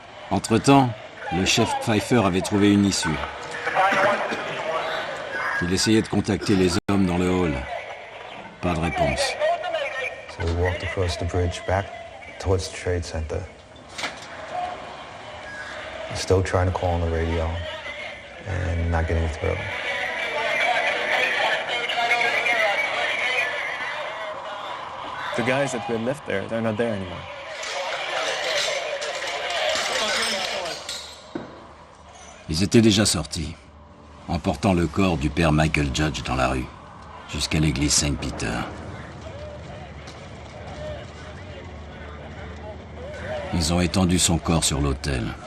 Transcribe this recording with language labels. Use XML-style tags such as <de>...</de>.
<fr>Entre-temps, le chef Pfeiffer avait trouvé une issue. Il essayait de contacter les hommes dans le hall. Pas de réponse.</fr> <en>So we walked across the bridge back towards the Trade Center. Still trying to call on the radio and not getting through. The guys that we had left there, they're not there anymore.</en> <fr>Ils étaient déjà sortis, emportant le corps du père Michael Judge dans la rue, jusqu'à l'église Saint-Peter. Ils ont étendu son corps sur l'autel.</fr>